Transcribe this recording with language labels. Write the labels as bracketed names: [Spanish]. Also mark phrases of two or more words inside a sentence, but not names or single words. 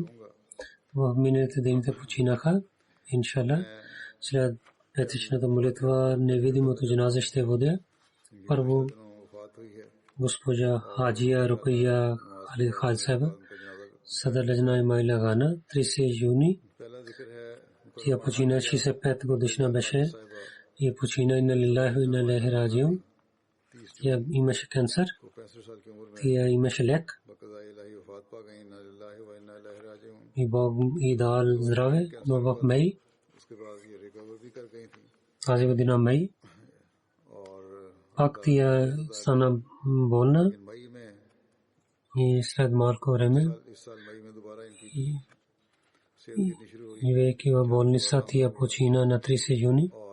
[Bulgarian] В миналите дените починаха. Иншалла, след петъчната молитва невидимото джаназа ще водя. Първо госпожа Хаджия Рукия Халид Халид Сайба, Садар Лajna Имайла Гана, 30 юни. Тя почина 65 годишна беше и почина [Arabic] إنا لله وإنا إليه راجعون. [Bulgarian] Тя имаше канцер. Тя имаше лек. И Бог и дал здраве, но в май, тази година май, пак тя стана болна и след малко време живеейки в болница, тя почина на 30 юни.